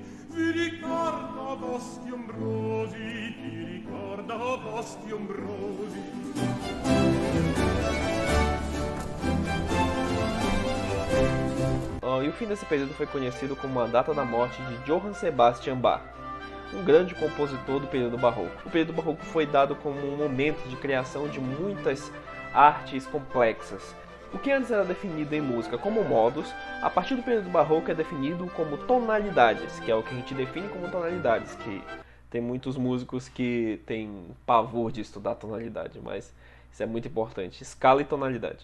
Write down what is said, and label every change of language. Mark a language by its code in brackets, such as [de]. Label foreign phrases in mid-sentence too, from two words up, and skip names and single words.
[it] Vi ricordo boschi ombrosi, ti ricordo boschi ombrosi. [pt] E o fim desse período foi conhecido como a data da morte de Johann Sebastian Bach, um grande compositor do período barroco. O período barroco foi dado como um momento de criação de muitas artes complexas. O que antes era definido em música como modos, a partir do período barroco é definido como tonalidades, que é o que a gente define como tonalidades, que tem muitos músicos que têm pavor de estudar tonalidade, mas isso é muito importante, escala e tonalidade.